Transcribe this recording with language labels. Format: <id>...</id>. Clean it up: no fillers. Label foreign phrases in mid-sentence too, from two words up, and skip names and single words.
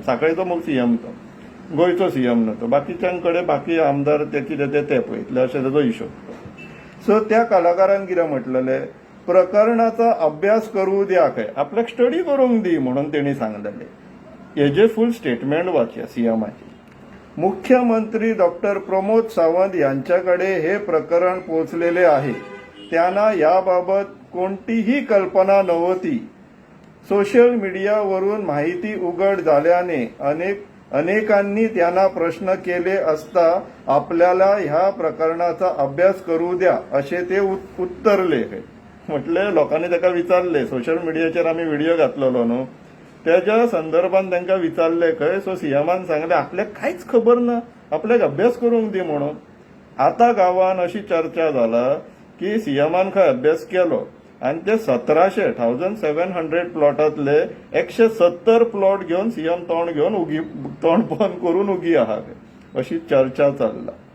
<kok>सांखळेचो सीएम तो गोंयचो सीएम न्हू तो. बाकीच्यांकडे बाकी आमदार ते कितें ते पळयतले अशें ताजो हिशोब. सो त्या कलाकारान कितें म्हटलेलें</kok> <mr>प्रकरणाचा अभ्यास करू द्या</mr> <kok>खंय आपल्याक स्टडी करूंक दी म्हणून तेणी सांगलेलें. हेजे</kok> <en>full statement</en> <kok>वाचया सीएमाची.</kok> <mr>मुख्यमंत्री डॉक्टर प्रमोद सावंत यांच्याकडे हे प्रकरण पोहोचलेले आहे. त्यांना याबाबत कोणतीही कल्पना नव्हती. सोशल मीडियावरून माहिती उघड झाल्याने अनेकांनी त्यांना प्रश्न केले असता आपल्याला ह्या प्रकरणाचा अभ्यास करू द्या असे ते उत्तरले.</mr> <kok>म्हटले लोकांनी ताका विचारले सोशल मीडियाचेर आमी व्हिडिओ घातलेलो न्हू त्याच्या संदर्भात तांकां विचारले खंय. सो सीएमान सांगले आपल्याक कांयच खबर ना आपल्याक अभ्यास करूंक दी म्हणून. आता गांवान अशी चर्चा जाला की सीएमान खंय अभ्यास केलो आनी ते 1700 प्लॉटांतले 170 प्लॉट घेवन सीएम तोंड घेवन तोंड बंद करून उगी आहा अशी चर्चा चल्ला.</kok>